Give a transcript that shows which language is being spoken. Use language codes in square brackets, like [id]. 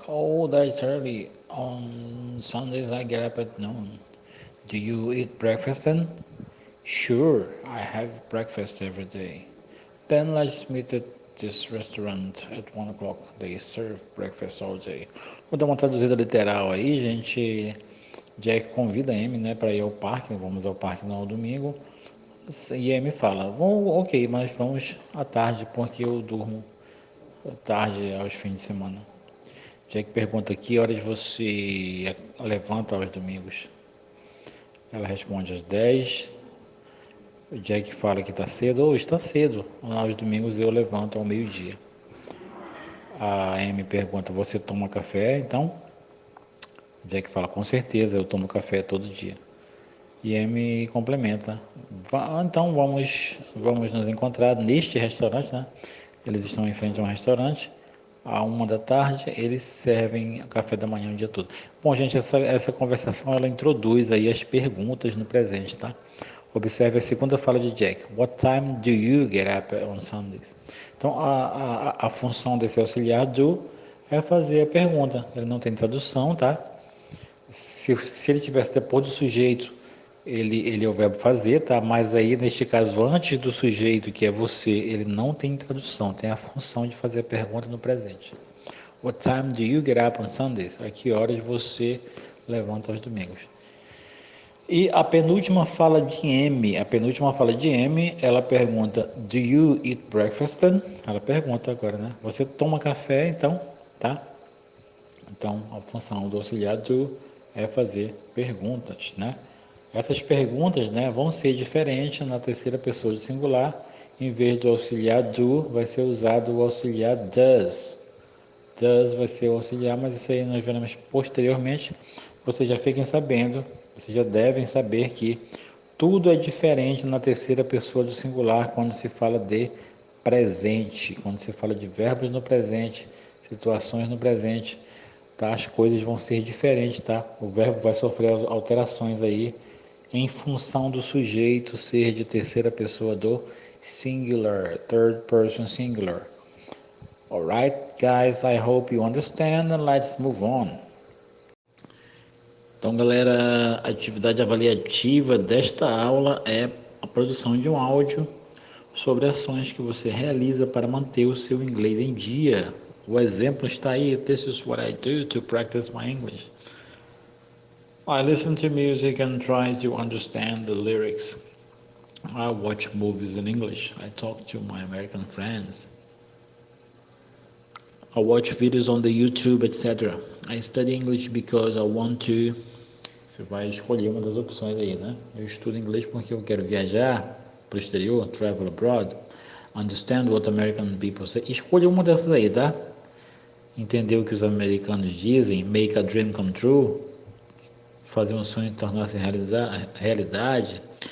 [en] Oh, that's early. On Sundays, I get up at noon. Do you eat breakfast then? Sure, I have breakfast every day. Then let's meet at this restaurant at 1 o'clock. They serve breakfast all day. [pt] Vou dar uma traduzida literal aí, gente. Jack convida a Amy, né, para ir ao parque. Vamos ao parque no domingo. E a Amy fala, ok, mas vamos à tarde, porque eu durmo tarde aos fins de semana. Jack pergunta, que horas você levanta aos domingos? Ela responde às 10. O Jack fala que está cedo. Está cedo. Aos domingos eu levanto ao meio-dia. A Amy pergunta, você toma café então? Jack fala, com certeza, eu tomo café todo dia. E Amy complementa, então vamos nos encontrar neste restaurante, né? Eles estão em frente a um restaurante, à 1 da tarde, eles servem café da manhã o dia todo. Bom, gente, essa conversação, ela introduz aí as perguntas no presente, tá? Observe a segunda fala de Jack. [en] What time do you get up on Sundays? [pt] Então, a função desse auxiliar do é fazer a pergunta. Ele não tem tradução, tá? Se ele tivesse depois do sujeito, ele é o verbo fazer, tá? Mas aí, neste caso, antes do sujeito, que é você, ele não tem tradução, tem a função de fazer a pergunta no presente. [en] What time do you get up on Sundays? [pt] A que horas você levanta aos domingos? E a penúltima fala de M, ela pergunta, [en] do you eat breakfast then? [pt] Ela pergunta agora, né? Você toma café, então, tá? Então, a função do auxiliar do é fazer perguntas, né? Essas perguntas, né, vão ser diferentes na terceira pessoa do singular. Em vez do auxiliar do, vai ser usado o auxiliar does. Does vai ser o auxiliar, mas isso aí nós veremos posteriormente. Vocês já fiquem sabendo, vocês já devem saber que tudo é diferente na terceira pessoa do singular quando se fala de presente, quando se fala de verbos no presente, situações no presente, tá? As coisas vão ser diferentes, tá? O verbo vai sofrer alterações aí em função do sujeito ser de terceira pessoa do singular, [en] third person singular. Alright, guys, I hope you understand and let's move on. [pt] Então, galera, a atividade avaliativa desta aula é a produção de um áudio sobre ações que você realiza para manter o seu inglês em dia. O exemplo está aí. [en] This is what I do to practice my English. I listen to music and try to understand the lyrics. I watch movies in English. I talk to my American friends. I watch videos on the YouTube, etc. I study English because I want to. [pt] Você vai escolher uma das opções aí, né? Eu estudo inglês porque eu quero viajar para o exterior, [en] travel abroad, understand what American people say. [pt] Escolha uma dessas aí, tá? Entender o que os americanos dizem, [en] make a dream come true, [pt] fazer um sonho tornar-se realidade.